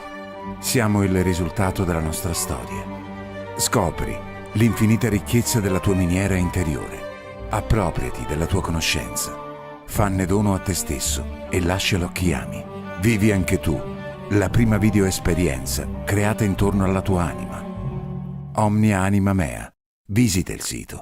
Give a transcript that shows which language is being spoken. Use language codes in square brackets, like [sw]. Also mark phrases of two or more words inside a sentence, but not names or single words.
[it] Siamo il risultato della nostra storia. Scopri l'infinita ricchezza della tua miniera interiore. Appropriati della tua conoscenza. Fanne dono a te stesso e lascialo a chi ami. Vivi anche tu la prima video esperienza creata intorno alla tua anima. Omnia Anima Mea. Visita il sito.